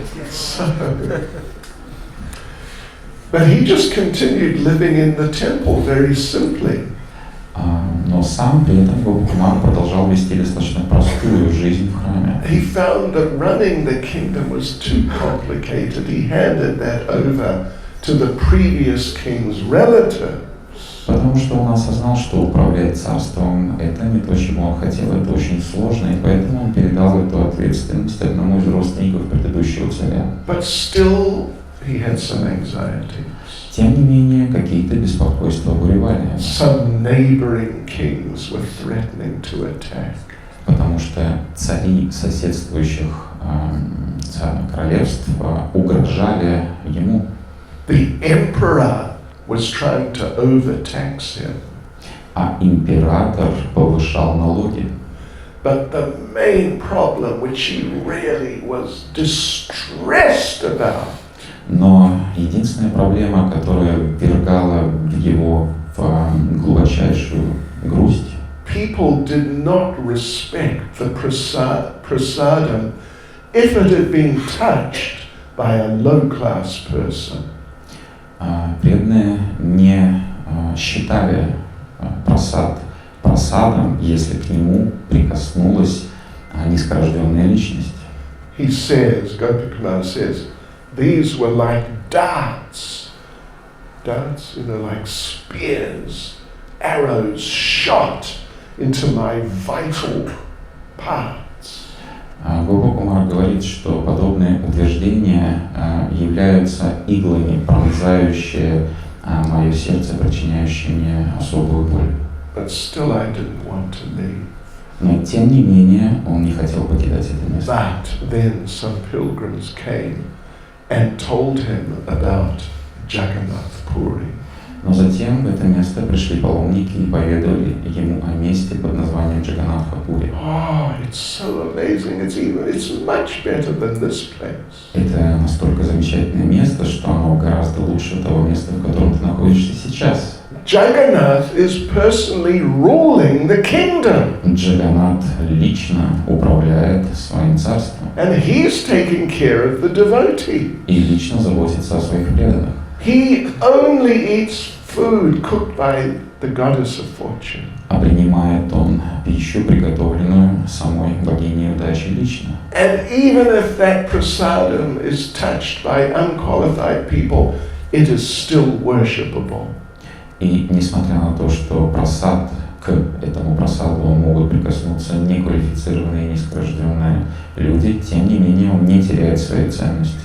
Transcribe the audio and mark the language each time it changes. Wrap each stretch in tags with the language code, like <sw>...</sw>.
<en>So, but he just continued living in the temple very simply.</en> <ru>Но сам при этом Гопакумар продолжал вести достаточно простую жизнь в храме.</ru> <en>He found that running the kingdom was too complicated. He handed that over to the previous king's relatives.</en> <ru>Потому что он осознал, что управлять царством — это не то, чего он хотел, это очень сложно, и поэтому он передал эту ответственность одному из родственников предыдущего царя.</ru> <en>But still, he had some anxieties.</en> <ru>Тем не менее, какие-то беспокойства буревали.</ru> <en>Some neighboring kings were threatening to attack.</en> <ru>Потому что цари соседствующих королевств угрожали ему.</ru> <en>The emperor was trying to overtax him.</en> <ru>А император повышал налоги.</ru> <en>But the main problem, which he really was distressed about,</en> <ru>Но единственная проблема, которая ввергала его в глубочайшую грусть,</ru> <en>people did not respect the prasadam if it had been touched by a low-class person.</en> <ru>преданные не считали просадом, если к нему прикоснулась низкорожденная личность.</ru> <en>He says, Gopakumar says, these were like darts, like spears, arrows shot into my vital parts.</en> <ru>Гопакумар говорит, что подобные утверждения являются иглами, пронзающие мое сердце, причиняющие мне особую боль.</ru> <en>But still I didn't want to leave.</en> <ru>Но тем не менее он не хотел покидать это место.</ru> <en>But then some pilgrims came and told him about Jagannath Puri.</en> <ru>Но затем в это место пришли паломники и поведали ему о месте под названием Джаганнатха-Пури.</ru> <en>Oh, it's so amazing. It's much better than this place.</en> <ru>Это настолько замечательное место, что оно гораздо лучше того места, в котором ты находишься сейчас.</ru> <en>Jagannath is personally ruling the kingdom.</en> <ru>Джаганнат лично управляет своим царством.</ru> <en>And he's taking care of the devotee.</en> <ru>И лично заботится о своих преданных.</ru> <en>He only eats food cooked by the goddess of fortune.</en> <ru>А принимает он пищу, приготовленную самой богиней удачи лично.</ru> <en>And even if that prasadam is touched by unqualified people, it is still worshipable.</en> <ru>И несмотря на то, что просад, к этому просаду могут прикоснуться неквалифицированные и низкорожденные люди, тем не менее он не теряет своей ценности.</ru>